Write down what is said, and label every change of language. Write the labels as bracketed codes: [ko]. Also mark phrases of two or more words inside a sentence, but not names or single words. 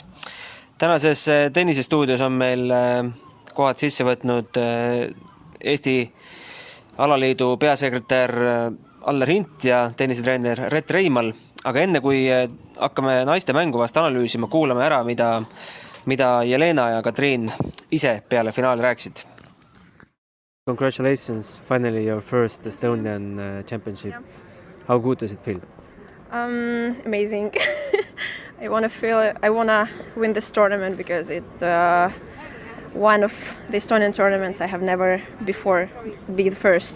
[et] Tänases tennisestuudios on meil kohad sisse võtnud Eesti alaliidu peasekretär Allar Hint ja tennisetreener Rett Reimal. Aga enne kui hakkame naiste mängu vast analüüsima, kuulame ära, mida Jelena ja Katriin ise peale finaali rääkisid. [en] Congratulations, finally your first Estonian championship. Yeah. How good does it feel? Amazing. I want to win this tournament because it's one of the Estonian tournaments I have never before be the first.